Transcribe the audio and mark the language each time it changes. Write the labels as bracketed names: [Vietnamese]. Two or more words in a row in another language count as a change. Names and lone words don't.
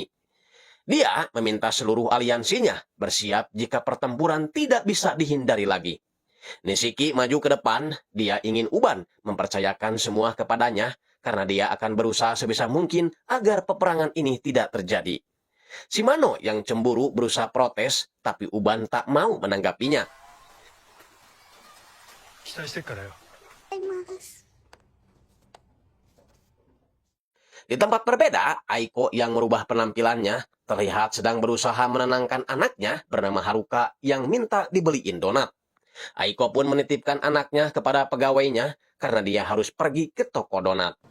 [Indonesian] Dia meminta seluruh aliansinya bersiap jika pertempuran tidak bisa dihindari lagi. Nishiki maju ke depan, dia ingin Uban mempercayakan semua kepadanya karena dia akan berusaha sebisa mungkin agar peperangan ini tidak terjadi. Shimano yang cemburu berusaha protes, tapi Uban tak mau menanggapinya. [Japanese] 期待してっからよ。 [Indonesian] Di tempat berbeda, Aiko yang merubah penampilannya terlihat sedang berusaha menenangkan anaknya bernama Haruka yang minta dibeliin donat. Aiko pun menitipkan anaknya kepada pegawainya karena dia harus pergi ke toko donat.